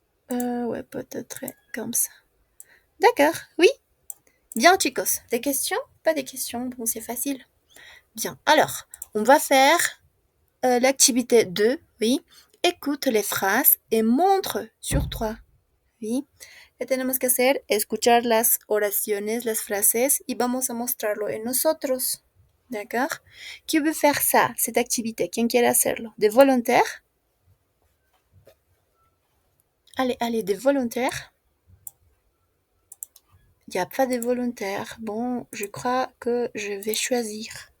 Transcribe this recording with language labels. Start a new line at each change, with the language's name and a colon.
French: Ouais, peut-être comme ça. D'accord, oui. Bien, chicos. Des questions? Pas des questions. Bon, c'est facile. Bien. Alors, on va faire l'activité 2, oui. Écoute les phrases et montre sur 3, oui.
Spanish: ¿Qué tenemos que hacer? Escuchar las oraciones, las frases y vamos a mostrarlo en nosotros.
French: D'accord? Qui veut faire ça, cette activité? Qui
Spanish: quiere hacerlo?
French: Des volontaires? Allez, des volontaires? Il n'y a pas de volontaires. Bon, je crois que je vais choisir.